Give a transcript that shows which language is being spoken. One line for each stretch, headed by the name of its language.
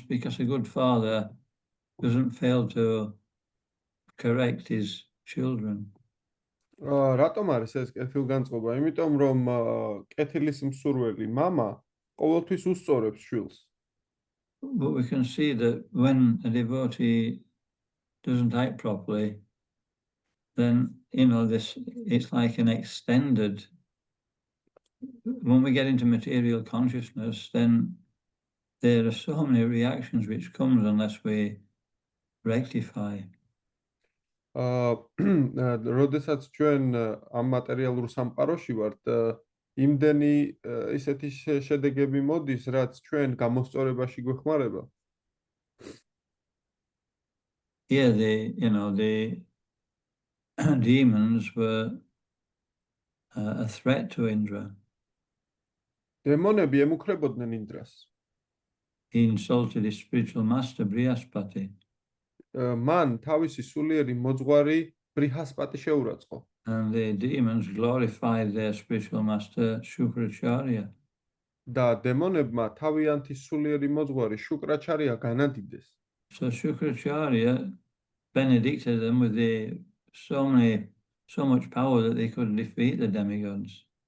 English: Because a good father doesn't fail to correct his children.
Georgian: რატომ არის ეს კეთილგანწყობა? იმიტომ რომ კეთილის მსურველი მამა ყოველთვის უსწორებს შვილს.
English: But we can see that when a devotee doesn't act properly, then it's like an extended. When we get into material consciousness, then there are so many reactions which comes unless we rectify.
Georgian: როდესაც ჩვენ ამ მატერიალურ სამყაროში ვართ, იმდენი ისეთი შედეგები მოდის, რაც ჩვენ გამოსწორებაში გვეხმარება.
English: Here the demons were a threat to Indra.
Georgian: დემონები ემუქრებოდნენ ინდრას.
English: He insulted his spiritual master Brihaspati.
Georgian: მან თავისი სულიერი მოძღვარი ბრიჰასპატი შეურაცხყო.
English: And the demons glorified their spiritual master Shukracharya.
Georgian: და დემონებმა თავიანთი სულიერი მოძღვარი შუკრაჩარია განადიდეს.
English: So Shukracharya benedicted them with so much power that they could defeat the demigods.